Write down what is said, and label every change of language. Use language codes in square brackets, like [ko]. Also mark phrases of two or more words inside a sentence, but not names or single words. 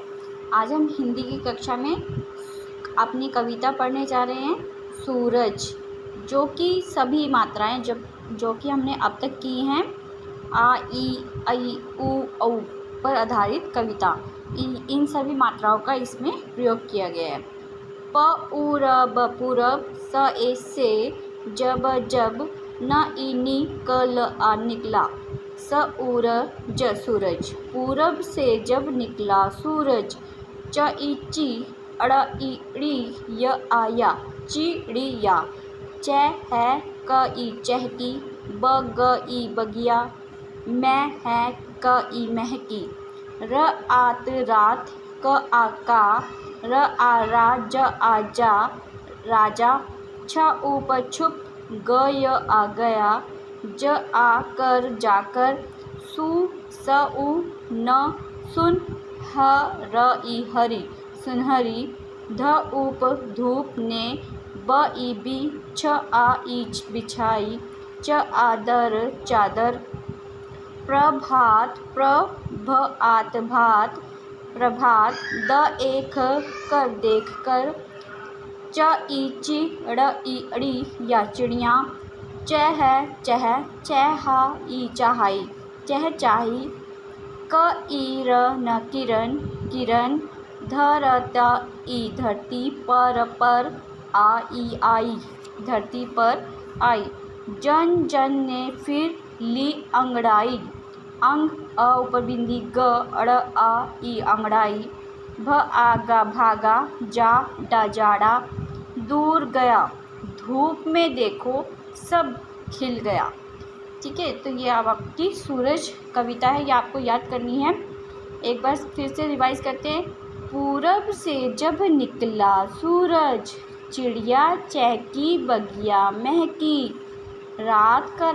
[hi] आज हम हिंदी की कक्षा में अपनी कविता पढ़ने जा रहे हैं सूरज, जो कि सभी मात्राएं जो कि हमने अब तक की हैं आ ई ऐ उ औ पर आधारित कविता। इन सभी मात्राओं का इसमें प्रयोग किया गया है। प उरब पूरब, स ए से, जब जब, न ई नी क ल आ निकला, स उर ज सूरज, पूरब से जब निकला सूरज, च ई ची, अड़ ई ड़ी, य आया, चिड़िया, च है क ई चहकी, ब ग ई बगिया, मैं है क ई महकी, र आत रात, क आका, र आ रा, ज आ जा, राजा, छ ऊप छुप, ग य आ गया, ज आ कर जाकर, सु स उ न सुन, ह र ई हरी सुनहरी, ध ऊप धूप ने, ब ई बी, छ आ ई बिछाई, च आदर चादर, प्रभात प्रभआत भात प्रभात, द एक कर देख कर, च ई ची, ड़ ई अड़ी या चिड़िया, च है चह, चहा ई चाहाई, चह चाही, क ई र न किरण किरण, ध र त ई धरती, पर आ ई आई धरती पर आई, जन जन ने फिर ली अंगड़ाई, अंग अ ऊपर बिंदी ग, अड़ आ ई अंगड़ाई, भ आगा भागा, जा डा जाड़ा, दूर गया, धूप में देखो सब खिल गया। ठीक है, तो ये अब आपकी सूरज कविता है, ये आपको याद करनी है। एक बार फिर से रिवाइज करते हैं। पूरब से जब निकला सूरज, चिड़िया चहकी, बगिया महकी, रात का